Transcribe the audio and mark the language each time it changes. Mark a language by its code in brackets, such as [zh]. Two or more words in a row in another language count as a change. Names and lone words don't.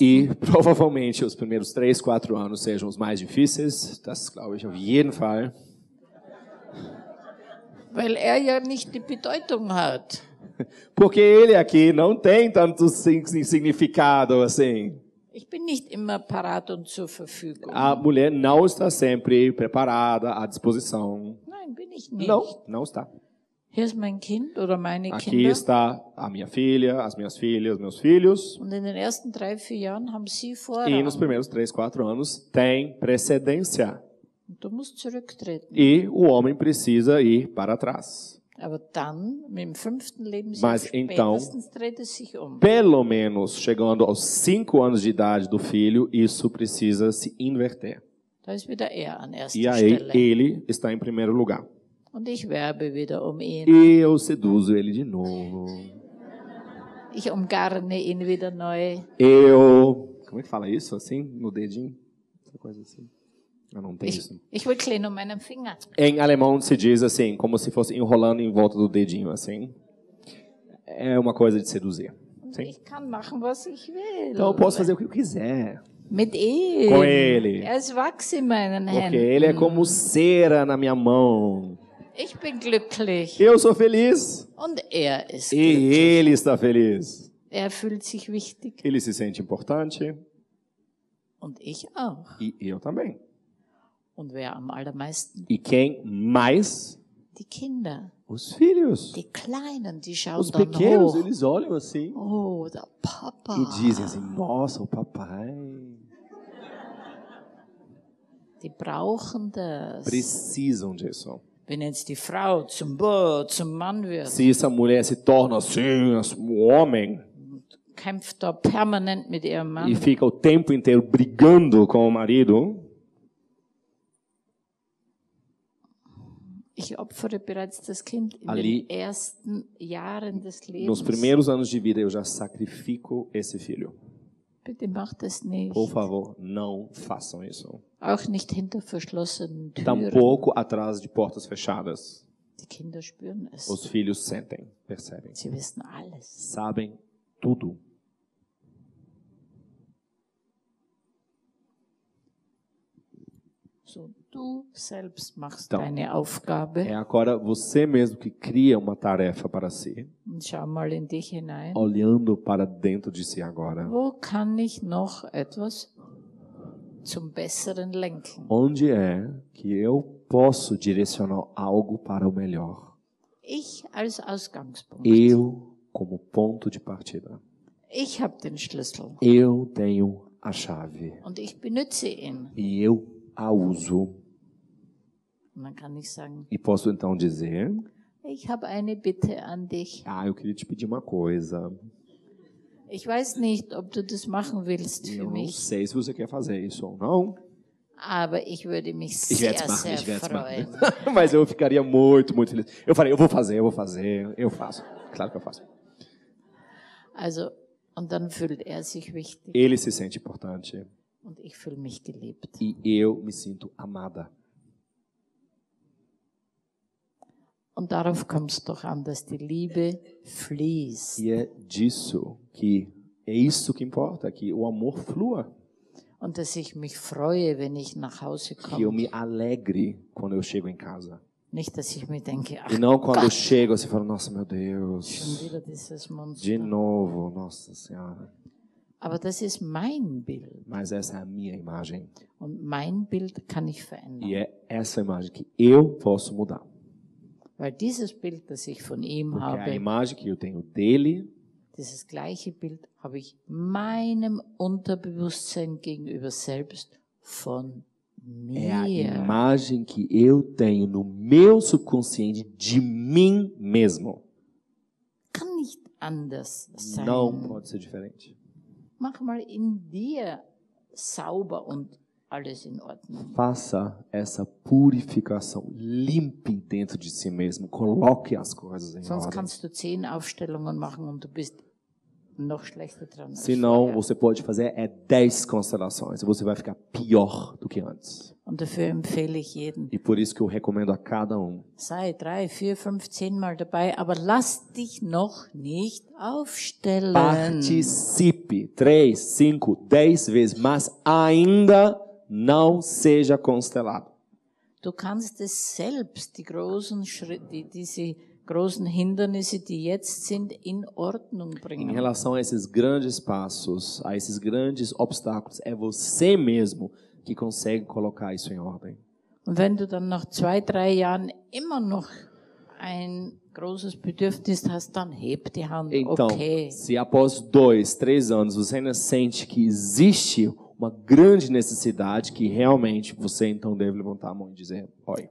[pt] E provavelmente os primeiros 3, 4 anos sejam os mais difíceis. [de] Das glaube ich auf jeden Fall. Weil er ja nicht die Bedeutung hat. [pt] Porque ele aqui não tem tanto significado assim. [de] Ich bin nicht immer parat und zur Verfügung. [pt] A mulher não está sempre preparada, à disposição. [de] Nein, bin ich nicht. [pt] Não está. [de] Hier ist mein Kind oder meine [pt] Aqui [de] Kinder. [pt] está a minha filha, as minhas filhas, meus filhos. [de] Und in den ersten 3, 4 Jahren haben sie [pt] E [de] Vorrang. [pt] nos primeiros 3, 4 anos tem precedência. [de] Und du musst zurücktreten. [pt] E o homem precisa ir para trás. [de] Aber dann, mit dem 5. Lebensjahr [pt] Mas então, [de] spätestens dreht es sich um. [pt] Pelo menos chegando aos 5 anos de idade do filho, isso precisa se inverter. [de] Da ist wieder er an erster [pt] E aí [de] Stelle. [pt] ele está em primeiro lugar. [de] Und ich werbe wieder um ihn. [pt] E eu seduzo ele de novo. [de] Ich umgarne ihn wieder neu. [pt] Como é que fala isso assim? No dedinho? Essa coisa assim. Eu não tenho isso. [de] Ich wickel ihn um meinen Finger. [pt] Em alemão se diz assim, como se fosse enrolando em volta do dedinho assim. É uma coisa de seduzir. [de] Und [pt] Sim. [de] ich kann machen, was ich will. [pt] Então eu posso fazer o que eu quiser. [de] Mit ihm. [pt] Com ele. [de] Er ist Wachs in meinen [pt] Porque [de] Händen. [pt] ele é como cera na minha mão. [de] Ich bin glücklich. [pt] Eu sou feliz. [de] Und er ist [pt] E [de] glücklich. [pt] ele está feliz. [de] Er fühlt sich wichtig. [pt] Ele se sente importante. [de] Und ich auch. [pt] E eu também. [de] Und wer am allermeisten? [pt] E quem mais? [de] Die Kinder. [pt] Os filhos. [de] Die Kleinen, die schauen [pt] Os [de] dann [pt] pequenos, [de] hoch. [pt] eles olham assim [de] Oh, der Papa. [pt] e dizem assim, nossa, o papai. [de] Die brauchen das. [pt] Precisam disso. [de] Wenn jetzt die Frau zum Mann wird, [pt] Se essa mulher se torna assim, homem, [de] kämpft da permanent mit ihrem Mann. [pt] e fica o tempo inteiro brigando com o marido, [de] Ich opfere bereits das Kind in [pt] Ali, [de] den ersten Jahren des [pt] nos [de] Lebens. [pt] primeiros anos de vida, eu já sacrifico esse filho. [de] Bitte macht das nicht. [pt] Por favor, não façam isso. [de] Auch nicht hinter verschlossenen Türen. [pt] Tampouco atrás de portas fechadas. [de] Die Kinder spüren es. [pt] Os filhos sentem, percebem, [de] Sie wissen alles. [pt] sabem tudo. [de] So, du selbst machst [pt] Então, [de] deine Aufgabe [pt] É agora você mesmo que cria uma tarefa para si, [de] und schau mal in dich hinein. [pt] olhando para dentro de si agora. [de] Wo kann ich noch etwas zum Besseren lenken? [pt] Onde é que eu posso direcionar algo para o melhor? [de] Ich als Ausgangspunkt. [pt] Eu como ponto de partida. [de] Ich habe den Schlüssel [pt] Eu tenho a chave [de] und ich benutze ihn. [pt] e eu a uso. [de] Und dann kann ich sagen, [pt] E posso então dizer, [de] ich habe eine Bitte an dich. [pt] eu queria te pedir uma coisa. [de] Ich weiß nicht, ob du das machen willst für [pt] Eu não [de] mich, [pt] sei se você quer fazer isso ou não. [de] aber ich würde mich Ich sehr, werde es machen, sehr ich werde es freuen. machen. [pt] Mas eu ficaria muito, muito feliz. Eu falei, eu vou fazer, eu faço. Claro que eu faço. [de] Also, und dann fühlt er sich wichtig [pt] Ele se sente importante [de] und ich fühle mich geliebt. [pt] e eu me sinto amada. [de] Und darauf kommt es doch an, dass die Liebe fließt. [pt] E é disso que é isso que importa, que o amor flua, [de] Und dass ich mich freue, wenn ich nach Hause [pt] que eu [de] komme. [pt] me alegre quando eu chego em casa. [de] Nicht, dass ich mir denke, ach [pt] E não quando eu [de] Gott, [pt] chego você fala, nossa, meu [de] schon [pt] Deus, [de] wieder dieses Monster. [pt] de novo, nossa Senhora. [de] Aber das ist mein Bild. [pt] Mas essa é a minha imagem. [de] Und mein Bild kann ich verändern. [pt] E é essa imagem que eu posso mudar. [de] Weil dieses Bild, das ich von ihm [pt] Porque a [de] habe, [pt] imagem que eu tenho dele, [de] dieses gleiche Bild habe ich meinem Unterbewusstsein gegenüber selbst von [pt] é a [de] mir. [pt] imagem que eu tenho no meu subconsciente de mim mesmo. [de] Kann nicht anders sein. [pt] Não pode ser diferente. [de] Mach mal in dir sauber und alles in Ordnung. [pt] Faça essa purificação, limpe dentro de si mesmo, coloque as coisas em [de] Sonst [pt] ordem. [de] kannst du 10 Aufstellungen machen und du bist noch schlechter dran. als [pt] Senão, [de] vorher. [pt] você pode fazer 10 constelações e você vai ficar pior do que antes. [de] Und dafür empfehle ich jeden. [pt] E por isso que eu recomendo a cada um. [de] Sei 3, 4, 5, 10 Mal dabei, aber lass dich noch nicht aufstellen. [pt] Participe 3, 5, 10 vezes, mas ainda não seja constelado. [de] Du kannst es selbst, die großen Schritte, diese großen Hindernisse, die jetzt sind, in Ordnung [pt] Em [de] bringen. [pt] relação a esses grandes passos, a esses grandes obstáculos, é você mesmo que consegue colocar isso em ordem. [de] Und wenn du dann nach 2, 3 Jahren immer noch ein großes Bedürfnis hast, dann heb die Hand. [pt] Então, Okay. se após 2, 3 anos você ainda sente que existe uma grande necessidade, que realmente você então deve levantar a mão e dizer, oi.